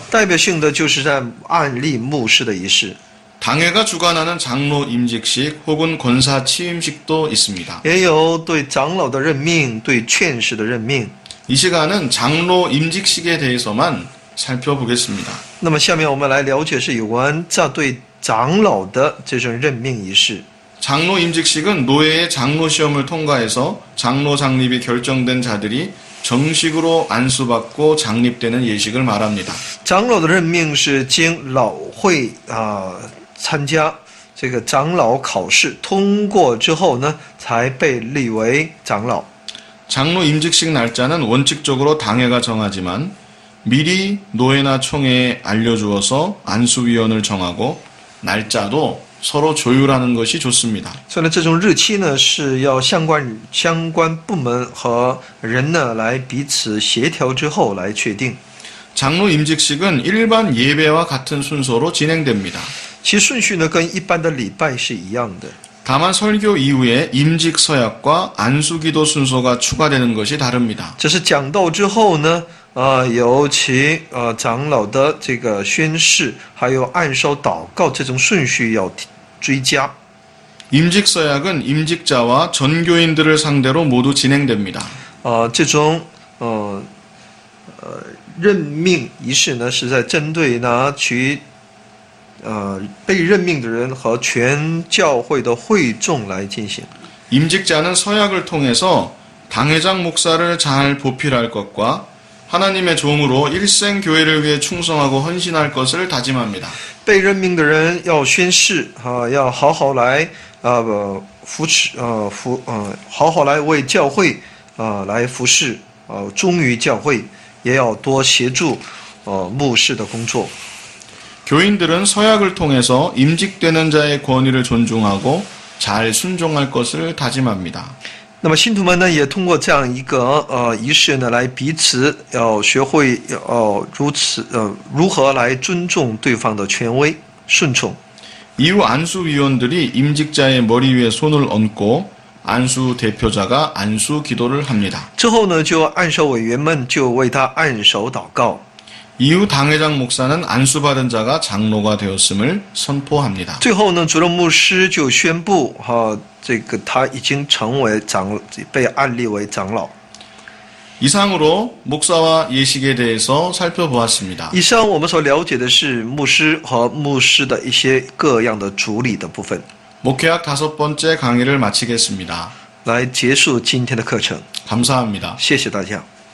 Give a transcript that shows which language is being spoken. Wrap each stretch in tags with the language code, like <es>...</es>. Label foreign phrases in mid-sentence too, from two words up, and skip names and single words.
<zh>代表性的就是在按立牧师的仪式，</zh> <ko>당회가 주관하는 장로 임직식 혹은 권사 취임식도 있습니다.</ko> <zh>也有对长老的任命、对劝士的任命。</zh> <ko>이 시간은 장로 임직식에 대해서만 살펴보겠습니다.</ko> <zh>那么下面我们来了解是有关对长老的这种任命仪式。</zh> <ko>장로 임직식은 노예의 장로 시험을 통과해서 장로 장립이 결정된 자들이 정식으로 안수받고 장립되는 예식을 말합니다.</ko> <zh>长老的任命是经老会参加这个长老考试通过之后呢，才被立为长老。</zh> <ko>장로 임직식 날짜는 원칙적으로 당회가 정하지만 미리 노예나 총회에 알려주어서 안수위원을 정하고 날짜도 서로 조율하는 것이 좋습니다.</ko> <zh>所以呢，这种日期呢是要相关部门和人呢来彼此协调之后来确定。</zh> <ko>장로 임직식은 일반 예배와 같은 순서로 진행됩니다.</ko> <zh>其顺序呢跟一般的礼拜是一样的。</zh> <ko>다만 설교 이후에 임직 서약과 안수기도 순서가 추가되는 것이 다릅니다.</ko> <zh>只是讲道之后呢，由其长老的这个宣誓，还有按手祷告这种顺序要追加。</zh> <ko>임직 서약은 임직자와 전교인들을 상대로 모두 진행됩니다.</ko> <zh>这种任命仪式呢，是在针对被任命的人和全教会的会众来进行。</zh> <ko>임직자는 서약을 통해서 당회장 목사를 잘 보필할 것과 하나님의 종으로 일생 교회를 위해 충성하고 헌신할 것을 다짐합니다.</ko> <zh>被任命的人要宣誓要好好来扶持好好来为教会来服侍忠于教会，也要多协助牧师的工作。</zh> <ko>교인들은 서약을 통해서 임직되는 자의 권위를 존중하고 잘 순종할 것을 다짐합니다.</ko> <zh>那么信徒们呢，也通过这样一个仪式呢，来彼此要学会如何来尊重对方的权威，顺从。</zh> <ko>이후 안수위원들이 임직자의 머리 위에 손을 얹고 안수 대표자가 안수 기도를 합니다.</ko> <zh>之后呢，就按手委员们就为他按手祷告。</zh> <ko>이후 당회장 목사는 안수받은 자가 장로가 되었음을 선포합니다.</ko> <zh>最后呢，主任牧师就宣布这个他已经成为被按立为长老。</zh> <ko>이상으로 목사와 예식에 대해서 살펴보았습니다.</ko> <zh>以上我们所了解的是牧师和牧师的一些各样的主理的部分，</zh> <ko>목회학 5번째 강의를 마치겠습니다.</ko> <zh>来结束今天的课程。</zh> <ko>감사합니다.</ko> <zh>谢谢大家。</zh>